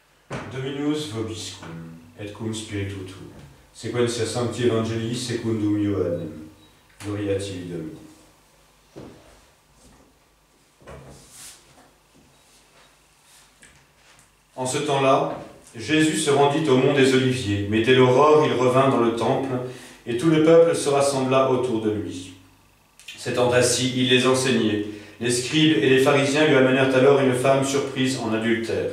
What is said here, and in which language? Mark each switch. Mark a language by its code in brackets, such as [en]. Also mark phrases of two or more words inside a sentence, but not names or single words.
[la] Dominus vobiscum, et cum spiritu tuo, sequentia sancti evangelii secundum Ioannem. Gloria tibi Domini. [fr] En ce temps-là, Jésus se rendit au mont des Oliviers, mais dès l'aurore, il revint dans le temple, et tout le peuple se rassembla autour de lui. S'étant assis, il les enseignait. Les scribes et les pharisiens lui amenèrent alors une femme surprise en adultère.